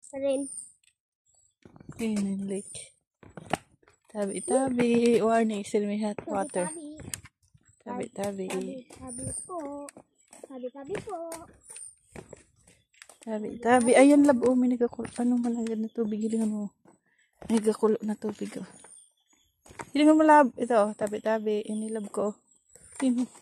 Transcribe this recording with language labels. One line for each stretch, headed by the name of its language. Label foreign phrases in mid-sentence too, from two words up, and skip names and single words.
Filipino: rin. Ayun yung lake. Tabi-tabi.
English: Warning, still may hot water.
Filipino: Tabi-tabi. Tabi po. Tabi po.
Bikol: Tabi-tabi. Ayan, lab. May nagakulo. Ano man agad na tubig? Hilingan mo. Nagakulo na tubig. Hilingan mo, lab. Ito, tabi-tabi. Inilab ko. Yun.